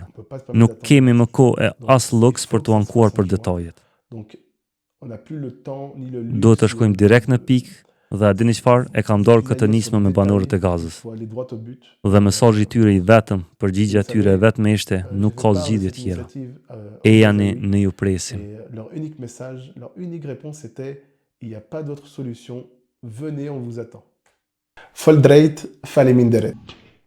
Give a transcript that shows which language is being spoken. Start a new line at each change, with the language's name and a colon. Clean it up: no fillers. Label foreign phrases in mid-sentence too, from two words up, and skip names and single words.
Albanian: Nuk kemi më kohë e as luks për të ankuar për detajet. Do të shkojmë direkt në pikë dhe a dini çfarë, e kam dorë këtë nismë me banorët e Gazës. Dhe mesazhi i tyre i vetëm, përgjigjja e tyre e vetme ishte, nuk ka zgjidhje tjera. Ejani, ne ju presim.
French: Leur unique message, leur unique réponse était, il n'y a pas d'autre solution, venez, on vous attend.
Albanian: Foldreit, faleminderit.